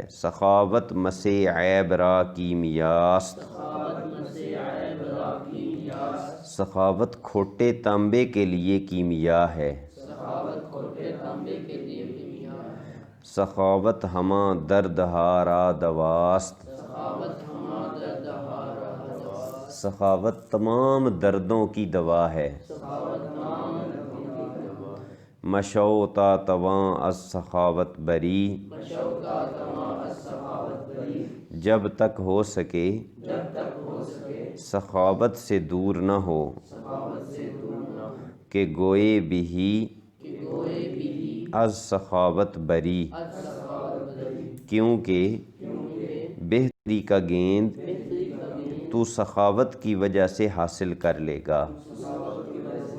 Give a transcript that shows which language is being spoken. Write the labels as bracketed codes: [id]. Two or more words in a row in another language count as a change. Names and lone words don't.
[fa] سخاوت مسے عیب را کیمیاست، [ur] سخاوت کھوٹے تانبے کے لیے کیمیا ہے۔ [fa] سخاوت ہمہ درد ہارا دواست، [ur] سخاوت تمام دردوں کی دوا ہے۔ [fa] مشو تا تواں از سخاوت بری، [ur] جب تک ہو سکے سخاوت سے دور نہ ہو، [fa] کہ گوئے بھی از سخاوت بری، [ur] کیونکہ بہتری کا گیند تو سخاوت کی وجہ سے حاصل کر لے گا۔